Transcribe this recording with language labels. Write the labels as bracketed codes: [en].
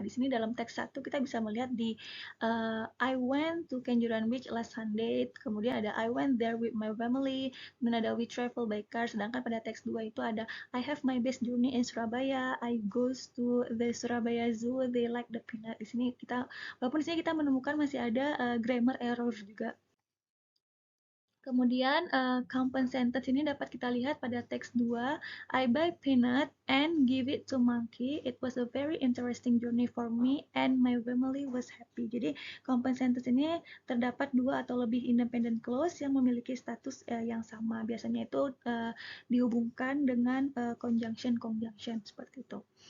[id] Di sini dalam teks 1 kita bisa melihat di [en] I went to Kenjeran Beach last Sunday, [id] kemudian ada [en] I went there with my family, kemudian ada we travel by car, [id] sedangkan pada teks 2 itu ada [en] I have my best journey in Surabaya, I goes to the Surabaya Zoo, they like the peanut. [id] Di sini kita, walaupun di sini kita menemukan masih ada grammar error juga. Kemudian compound sentence ini dapat kita lihat pada teks 2. [en] I buy peanut and give it to monkey. It was a very interesting journey for me and my family was happy. [id] Jadi compound sentence ini terdapat dua atau lebih independent clause yang memiliki status yang sama. Biasanya itu dihubungkan dengan conjunction seperti itu.